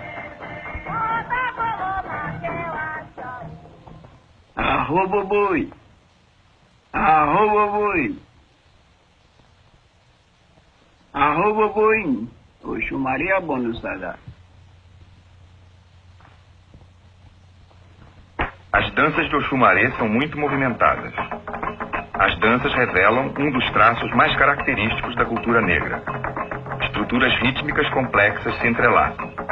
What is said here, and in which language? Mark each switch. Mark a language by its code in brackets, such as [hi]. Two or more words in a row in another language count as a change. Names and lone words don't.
[yo] Arro, boboi. Arro, boboi. Arro, boboi. Oxu Maria Bonusada. [pt] As danças de Oxumaré são muito movimentadas. As danças revelam um dos traços mais característicos da cultura negra. Estruturas rítmicas complexas se entrelaçam.